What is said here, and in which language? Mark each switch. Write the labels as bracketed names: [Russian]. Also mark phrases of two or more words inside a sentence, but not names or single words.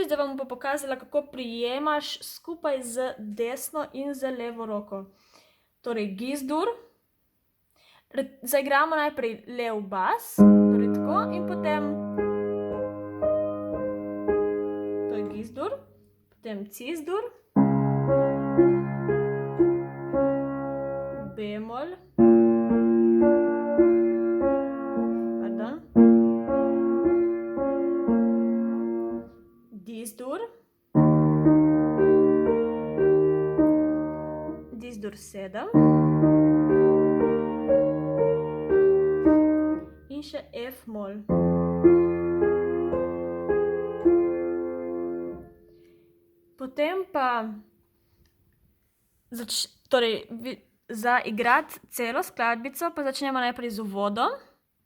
[Slovenian] Zdaj vam bom pa pokazala, kako prijemaš skupaj z desno in z levo roko. Torej, Gs-dur. Zaigramo najprej lev bas, torej tako, in potem to je Gs-dur, potem Cis-dur, B-mol, pardon, Dis-dur, Dis-dur 7 in še F-mol. Potem pa torej, za igrati celo skladbico pa začnemo najprej z uvodom.